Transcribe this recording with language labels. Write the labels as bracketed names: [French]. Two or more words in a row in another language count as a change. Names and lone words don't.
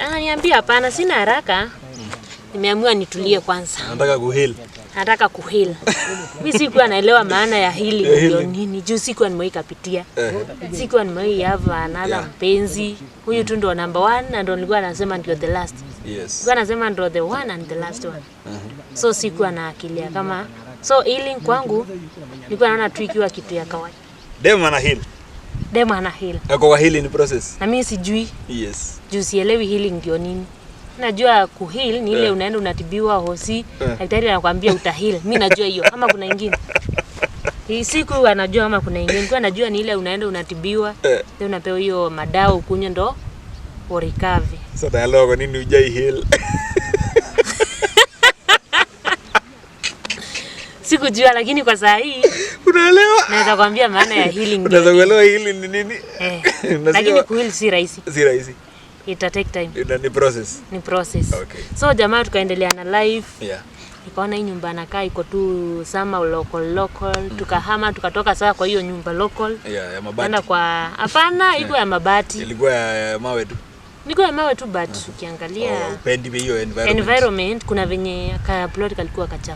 [Swahili] Ananiambia hapana, sina haraka. Nimeamua nitulie kwanza. Nataka kuheal. Mimi sikuwa naelewa maana ya healing ndio nini. Juu sikuwa nimeikapitia. Sikuwa nimeiava another mpenzi. Huyu tu ndo number 1 na ndo nilikuwa nasema ndio [English] the last. Yes. [Swahili] Nilikuwa nasema ndo [English] the one and the last one. [Swahili] So sikuwa na akili kama so healing kwangu nilikuwa naona tu ikiwa kitu ya kawaida. Dem ana heal. Ako kwa [English] healing process. [Swahili] Na mimi sijui. [English] Yes. [Swahili] Juu sielewi healing ndio nini. Najua kuheal ni ile unaenda unatibiwa hosi, daktari anakuambia utaheal. Mimi najua hiyo kama kuna nyingine. Hii siku anajua kama kuna nyingine. Kwa najua ni ile unaenda unatibiwa, ndio unapewa hiyo madawa ukunywe ndo recover. Sasa leo kwa nini hujai heal? Sikujua lakini kwa saa hii unaelewa. Naweza kuambia maana ya healing. Unaweza kuelewa healing ni nini? Lakini kuheal si rahisi. Ita [English] take time. [Swahili] Ni process. [English] Okay. [Swahili] So jamaa tukaendelea na life. [English] Yeah. [Swahili] Nikaona hii nyumba nakaa iko tu sama local. Tukahama tukatoka saa kwa hiyo nyumba local. Yeah, ya mabati. Nenda kwa hapana, iko ya mabati. Ilikuwa ya mawe tu. Niko ya mawe tu but ukiangalia upendi hiyo environment kuna venye ka plot kalikuwa kachafu.